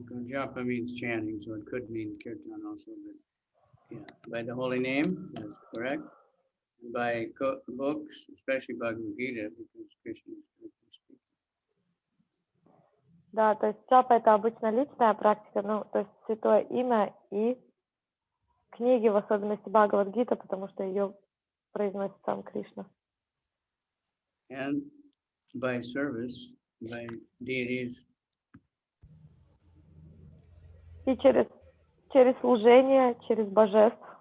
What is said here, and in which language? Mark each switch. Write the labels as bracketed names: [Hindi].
[English] Japa means chanting, so it could mean Kirtan also, but yeah, by the holy name, that's correct. by books, especially Bhagavad-gita, because Krishna is speaking. [Russian] Да, то есть джапа это обычно личная практика, ну, то есть святое имя и книги, в особенности Бхагавад-гита, потому что ее произносит сам Кришна. [English] And by service, by deities. [Russian] И через служение, через божеств.